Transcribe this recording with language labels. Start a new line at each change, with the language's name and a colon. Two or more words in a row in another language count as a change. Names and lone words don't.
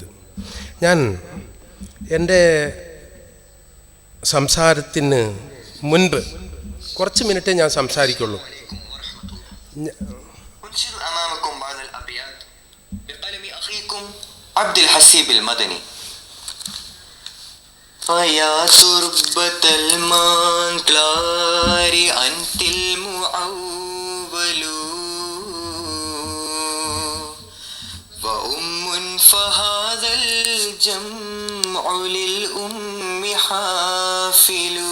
Malayalam: ഞാൻ എൻ്റെ സംസാരത്തിന് മുൻപ് കുറച്ച് മിനിറ്റേ ഞാൻ സംസാരിക്കുള്ളൂ. അബ്ദുൽ ഹസീബ് മദനി.
Arabic: فيا تربة المنكلار أنت المعول وأم فهذا الجمع للأم حافل